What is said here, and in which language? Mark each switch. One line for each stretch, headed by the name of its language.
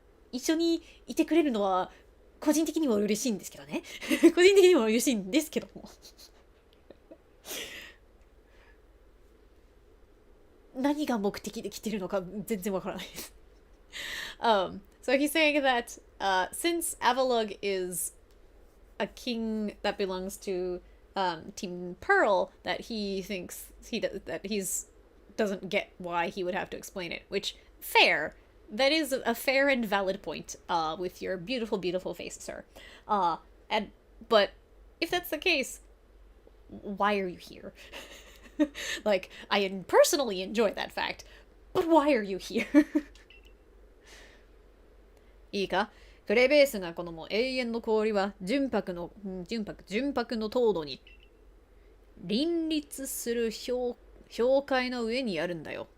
Japanese: 一緒にいてくれるのは個人的にも嬉しいんですけどね。個人的にも嬉しいんですけども。何が目的で来てるのか全然わからないです。
English: So he's saying that since Avalugg is a king that belongs to Team Pearl, that he thinks that he's doesn't get why he would have to explain it, which, fair. That is a fair and valid point, with your beautiful, beautiful face, sir. But if that's the case, why are you here? Like, I personally enjoy that fact, but why are you here?
Japanese: いいか、クレベースが好む永遠の氷は純白の凍土に林立する氷塊の上にあるんだよ。